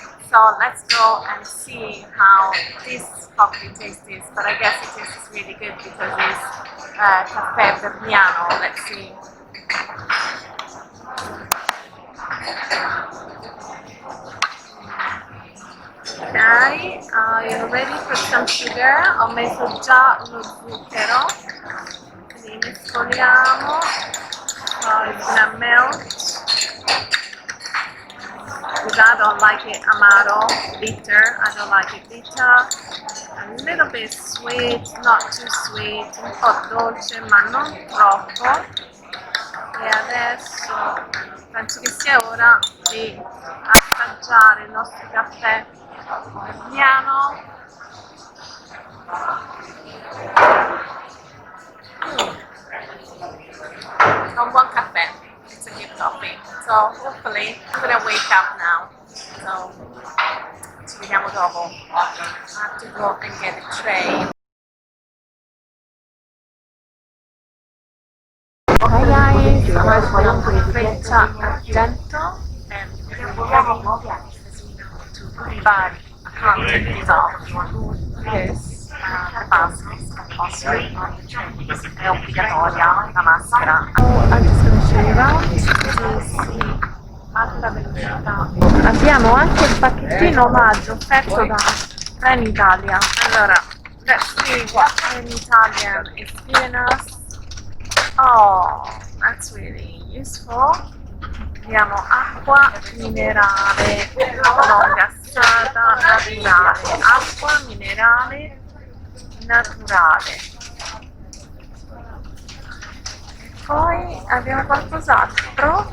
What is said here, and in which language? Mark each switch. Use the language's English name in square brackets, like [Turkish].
[English] So let's go and see how this coffee tastes. But I guess it tastes really good because it's caffè verniano. Let's see. Ok, you're ready for some sugar. [Italian] Ho messo già lo zucchero, quindi mescoliamo. [English] It's gonna melt. Because I don't like it [Italian] amaro, [English] bitter. I don't like it bitter. A little bit sweet, not too sweet, [Italian] un po' dolce ma non troppo. E adesso penso che sia ora di assaggiare il nostro caffè verniano. È un buon caffè. [English] It's a good coffee. So hopefully I'm gonna wake up now. So [Italian] ci vediamo dopo. [English] I have to go and get a train. Hi guys, I'm with Freccia Argento and we're heading to Bari. I can't take these off because the mask is compulsory. [Italian] È obbligatoria la maschera. [English] I'm just going to show you around to see alta velocità. [Italian] Abbiamo anche il pacchettino omaggio offerto da Trenitalia. Allora, [English] let's see what Trenitalia is giving us. Oh, that's really useful. [Italian] Abbiamo acqua minerale non gassata naturale. Acqua minerale naturale. Poi abbiamo qualcos'altro.